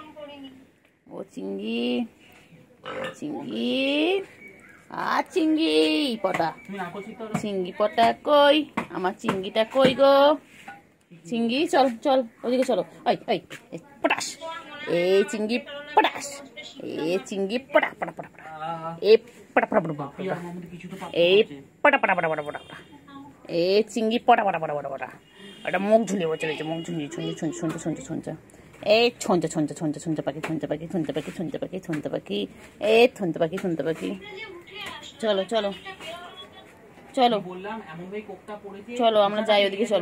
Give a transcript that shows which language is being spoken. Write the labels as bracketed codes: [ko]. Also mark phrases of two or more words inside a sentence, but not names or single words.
[bn] ও চিংড়ি চিংড়ি আর চিংড়ি পটা, চিংড়ি পটা কই, আমার চিংড়িটা কই গো। চিংড়ি চল চল ওদিকে চলো, ওই ওই পটাশ, এই চিংড়ি পটাশ, এই চিংড়ি পটা পটা পটা পটা, এই পটা পটা পটা পটা, এই পটা পটা পটা পটা পটা, এই চিংড়ি পটা পটা পটা পটা পটা। ওটা মুখ ঝুলিয়ে বসে রয়েছে, মুখ ঝুলিয়ে ছুঁচে ছুঁচে ছুঁচে ছুঁচে ছুঁচে, এই ছুঁচে ছুঁচে ছুঁচে ছুঁচে পাখি, ছুঁচে পাখি, ছুঁচে পাখি, ছুঁচে পাখি, ছুঁচে পাখি, এই ছুঁচে পাখি, ছুঁচে পাখি। চলো চলো চলো চলো আমরা যাই ওদিকে চলো।